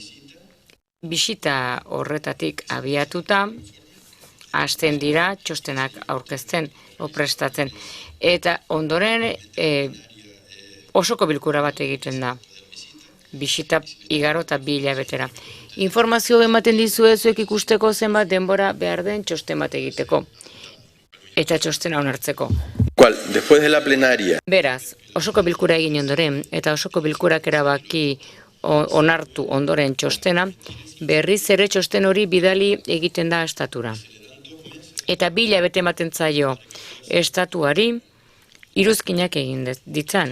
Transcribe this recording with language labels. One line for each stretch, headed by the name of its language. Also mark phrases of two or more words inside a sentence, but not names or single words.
Basque: Bisita horretatik abiatuta, hasten dira txostenak aurkezten, prestatzen. Eta ondoren osoko bilkura bat egiten da. Bisita igaro eta 2 hilabetera. Informazio ematen dizue zuek ikusteko zenbat denbora behar den txosten bat egiteko. Eta txostena onartzeko.
Spanish: Después de la plenaria.
Basque: Beraz, osoko bilkura egin ondoren, eta osoko bilkurak erabaki onartu ondoren txostena, berriz ere txosten hori bidali egiten da estatura. Eta 2 hilabete ematen zaio estatuari iruzkinak egin ditzan.